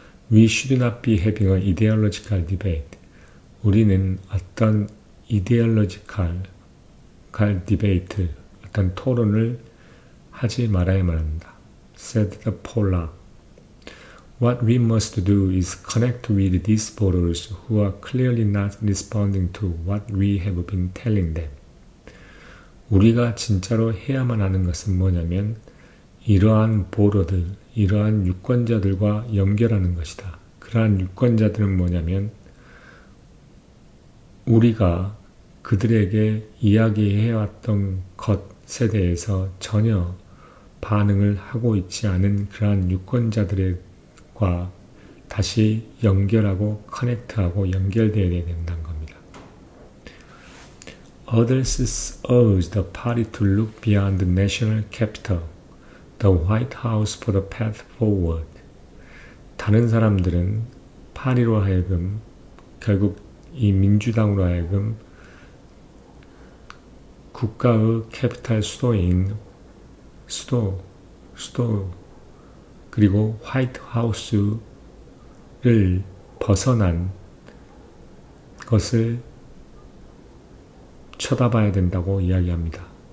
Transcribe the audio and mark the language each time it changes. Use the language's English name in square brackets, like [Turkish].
[English] We should not be having an ideological debate. [Korean] 우리는 어떤 [English] ideological debate, [Korean] 어떤 토론을 하지 말아야만 합니다. [English] said the Polak. What we must do is connect with these voters who are clearly not responding to what we have been telling them. [Korean] 우리가 진짜로 해야만 하는 것은 뭐냐면 이러한 보러들, 이러한 유권자들과 연결하는 것이다. 그러한 유권자들은 뭐냐면 우리가 그들에게 이야기해왔던 것에 대해서 전혀 반응을 하고 있지 않은 그러한 유권자들과 다시 연결하고 커넥트하고 연결되어야 된다는 겁니다. [English] Others urged the party to look beyond the national capital, the White House for the path forward. [Korean] 다른 사람들은 파리로 하여금 결국 이 민주당으로 하여금 국가의 캐피탈 수도인 수도 그리고 화이트 하우스를 벗어난 것을 쳐다봐야 된다고 이야기합니다.